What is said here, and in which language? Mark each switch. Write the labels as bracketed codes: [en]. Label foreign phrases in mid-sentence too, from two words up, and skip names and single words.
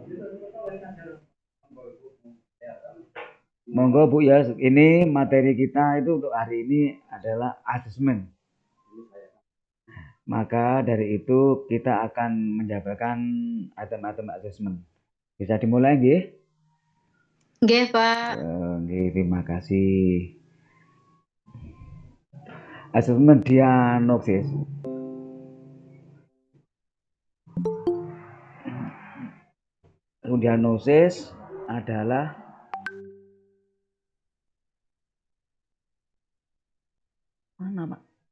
[id] Monggo Bu ya, ini materi kita itu untuk hari ini adalah asesmen. Maka dari itu kita akan menjabarkan item-item asesmen. Bisa dimulai nggih? Nggih, Pak. Nggih, terima kasih. Asesmen diagnosis. Diagnosis adalah mana, Pak?